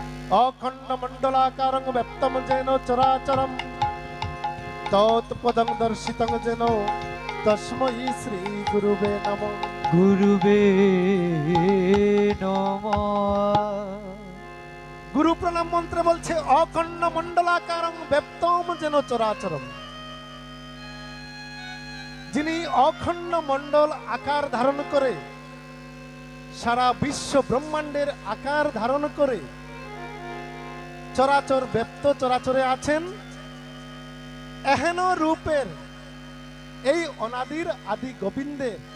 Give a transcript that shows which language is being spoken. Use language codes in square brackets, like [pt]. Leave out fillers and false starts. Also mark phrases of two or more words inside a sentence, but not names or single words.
[sa] अखंड मंडलाकारं व्याप्तं येन चराचरं तत्पदं दर्शितं येन तस्मै श्री गुरुवे नमः। गुरुवे नमः। [bn] গুরু প্রণাম মন্ত্রে বলছে [sa] अखंड मंडलाकारं व्याप्तं येन चराचरं, [bn] যিনি অখণ্ড মণ্ডল আকার ধারণ করে সারা বিশ্ব ব্রহ্মাণ্ডের আকার ধারণ করে চরাচর ব্যপ্ত চরাচরে আছেন, এহেন রূপের এই অনাদির আদি গোবিন্দের